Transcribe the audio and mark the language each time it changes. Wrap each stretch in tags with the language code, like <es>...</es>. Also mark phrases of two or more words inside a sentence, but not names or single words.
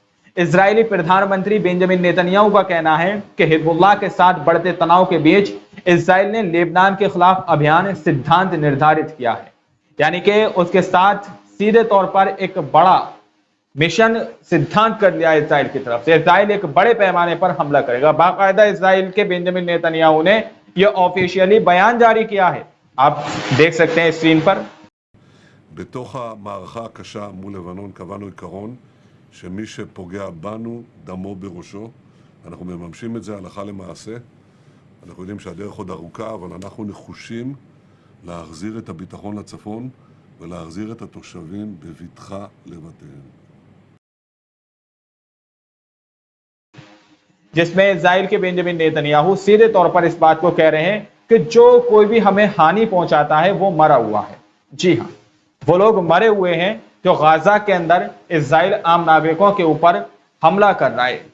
<hi>इजरायली प्रधानमंत्री बेंजामिन नेतन्याहू का कहना है कि हिजबुल्लाह के साथ बढ़ते तनाव के बीच इजराइल ने लेबनान के खिलाफ अभियान सिद्धांत निर्धारित किया है, यानी कि उसके साथ सीधे तौर पर एक बड़ा मिशन सिद्धांत कर लिया इजराइल की तरफ से। इजराइल एक बड़े पैमाने पर हमला करेगा। बाकायदा इजराइल के बेंजामिन नेतन्याहू ने यह ऑफिशियली बयान जारी किया है, आप देख सकते हैं स्क्रीन पर।</hi> <he>בתוך המערכה הקשה מול לבנון קבענו עיקרון שמי שפוגע בנו דמו בראשו. אנחנו מממשים את זה הלכה למעשה. אנחנו יודעים שהדרך עוד ארוכה, אבל אנחנו נחושים להחזיר את הביטחון לצפון ולהחזיר את התושבים בבטחה לבתיהם.</he> <hi>जिसमें इजराइल के बेंजामिन नेतन्याहू सीधे तौर पर इस बात को कह रहे हैं कि जो कोई भी हमें हानि पहुंचाता है वो मरा हुआ है। जी हाँ, वो लोग मरे हुए हैं जो गाजा के अंदर इजराइल आम नागरिकों के ऊपर हमला कर रहा है।</hi>